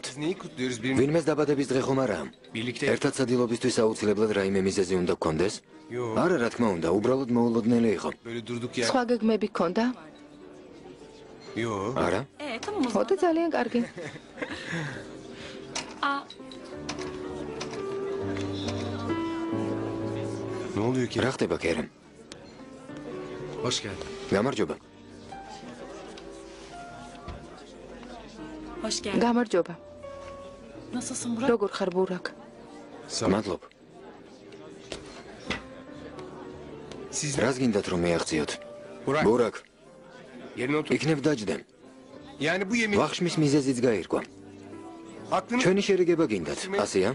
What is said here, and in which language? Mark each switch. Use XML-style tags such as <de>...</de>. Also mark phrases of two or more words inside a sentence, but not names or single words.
<ka>ვინმეს დაბადების დღე ხომ არაა? ერთად სადილობისთვის აუცილებლად რაიმე მიზეზი უნდა გქონდეს? არა, რა თქმა უნდა, უბრალოდ მოულოდნელი იყო. სხვა გეგმები გქონდა? არა? ოდე ძალიან კარგი.</ka> <tr>Ne oluyor ki?</tr> <ka>რა ხდება კერემ?</ka> <tr>Hoş geldin.</tr> <ka>გამარჯობა.</ka> <tr>Hoş geldin.</tr> <ka>გამარჯობა.</ka> <tr>Nasılsın Burak?</tr> <ka>როგორ ხარ ბურაკ? მადლობ. რას გინდათ რომ მეაღწიოთ? ბურაკ, იქნებ დაჯდე. ვახშმის მიზეზიც გაირკვა. ჩვენი შერიგება გინდათ, ასეა?</ka>